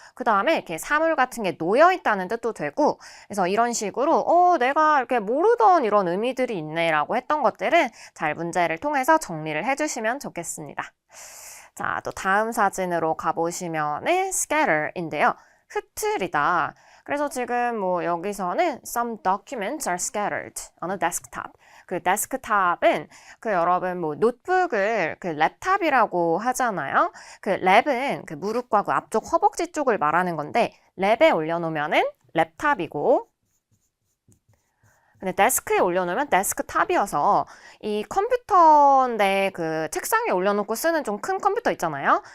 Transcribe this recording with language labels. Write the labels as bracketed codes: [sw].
[ko] 그 다음에 이렇게 사물 같은 게 놓여 있다는 뜻도 되고, 그래서 이런 식으로 내가 이렇게 모르던 이런 의미들이 있네라고 했던 것들은 잘 문제를 통해서 정리를 해주시면 좋겠습니다. 자, 또 다음 사진으로 가보시면은 scatter인데요. 흩트리다. 그래서 지금 뭐 여기서는 [en] some documents are scattered on a desktop. [ko] 그 데스크탑은 그 여러분 뭐 노트북을 그 랩탑이라고 하잖아요. 그 랩은 그 무릎과 그 앞쪽 허벅지 쪽을 말하는 건데 랩에 올려놓으면은 랩탑이고 근데 데스크에 올려놓으면 데스크탑이어서 이 컴퓨터인데 그 책상에 올려놓고 쓰는 좀 큰 컴퓨터 있잖아요.